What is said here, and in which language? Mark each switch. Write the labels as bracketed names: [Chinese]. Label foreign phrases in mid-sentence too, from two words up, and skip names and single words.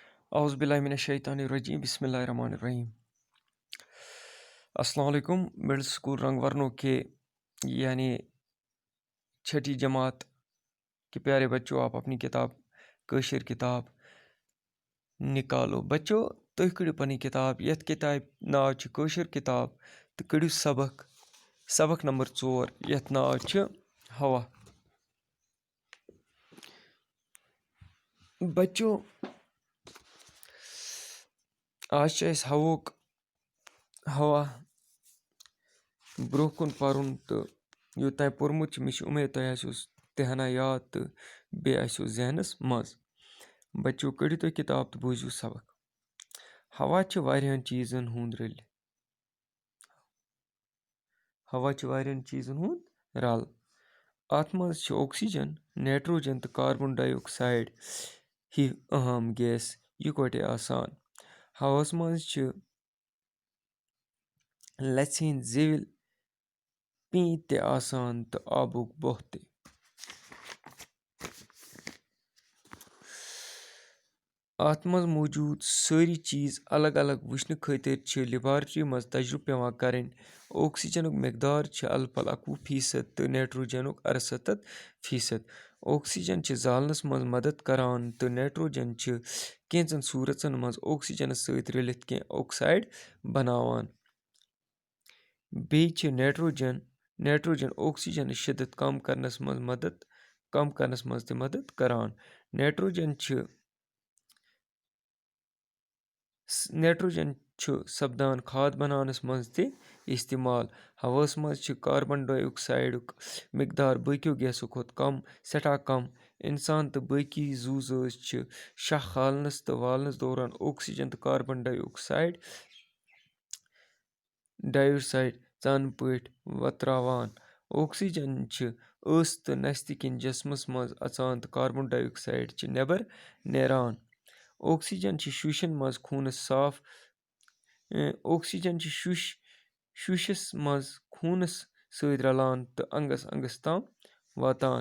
[Arabic] أعوذ بالله من الشيطان الرجيم بسم الله الرحمن الرحيم. السلام عليكم. [English] middle school [Hindi] रंग वर्णों के यानी छठी जमात के प्यारे बच्चों, आप अपनी किताब कशीर किताब निकालो। बच्चों, [Kashmiri] तुह कड़ियो पनी किताब, यथ किताब नाव छ कशीर किताब, तो कड़ियो सबक नंबर 4 यथ नाव छ हवा। बच्चों, आज छ अस हवा ब्रोह कुन परुन तो यो तय पोर्मुत छ, मिश उम्मीद तय आस्योस तेहना याद तो बे आस्यो जहनस मज। बच्चों, कड़ियो तुह किताब तो बोझियो सबक। हवा छ वारियाहन चीजन हुंद रल। हवा छ वारियाहन चीजन हुंद रल। अथ मज छ ऑक्सीजन, नाइट्रोजन तो [English] carbon dioxide [Kashmiri] ही अहम गैस इकवटे आसान। हवास मज छ लचि हिंद जेविल पी ते आसान तो आबुक बोह ते। अथ मज मौजूद सारी चीज अलग अलग वुचन खातिर छ लेबॉर्ट्री मज तजुर्बे पेवान करन। ऑक्सीजनुक मिकदार छ अलपल 21% तो नाइट्रोजनुक 68%। ऑक्सीजन छ जालनस मज मदद करान तो नाइट्रोजन छ केंचन सूरतन मज ऑक्सीजनस सहित रलित के ऑक्साइड बनावान। बेय छ नाइट्रोजन ऑक्सीजन शिद्दत कम करनस मज ते मदद करान। नाइट्रोजन छ सपदान खाद बनानस मज ते इस्तेमाल। हवास मज छ कार्बन डाइऑक्साइडुक मिकदार बाकियों गैसों खोत सठा कम। इंसान तो बाकी जू जाज छ शह खालनस तो वालनस दौरान ऑक्सीजन तो [English] carbon dioxide [Kashmiri] चान पट वत्रावान। ऑक्सीजन छ अस तो नस्ति किन जिस्मस मज अचान तो [English] carbon dioxide [Kashmiri] छ नेबर नेरान। ऑक्सीजन छ शुशन मज शुशस मज खूनस सहित रलान तो अंगस ताम वातान।